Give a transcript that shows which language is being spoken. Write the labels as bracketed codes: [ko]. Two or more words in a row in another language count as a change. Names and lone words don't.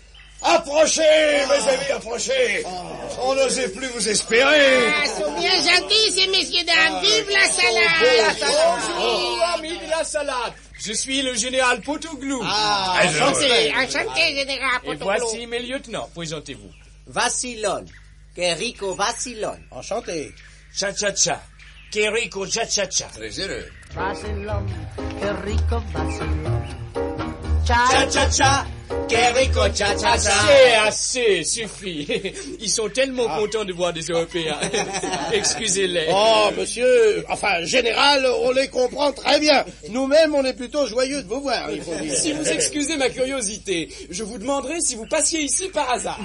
[fr] Approchez, mes amis, approchez! On n'osait plus vous espérer! Ah, sont bien gentils, ces messieurs dames. Vive la salade! Bonjour, amis de la salade! Je suis le général Potoglou. Enchanté, enchanté, général Et Potoglou. voici mes lieutenants. Présentez-vous. Vassilon. Querico Vassilon. Enchanté. Cha-cha-cha. Querico cha-cha-cha. Très heureux. [es] Vacilón, qué rico vacilón. [fr] Cha-cha-cha. Querico cha-cha-cha. Assez, suffit. Ils sont tellement contents de voir des Européens. Excusez-les. Oh, monsieur, enfin, général, on les comprend très bien. Nous-mêmes, on est plutôt joyeux de vous voir, il faut dire. Si vous excusez ma curiosité, je vous demanderai si vous passiez ici par hasard.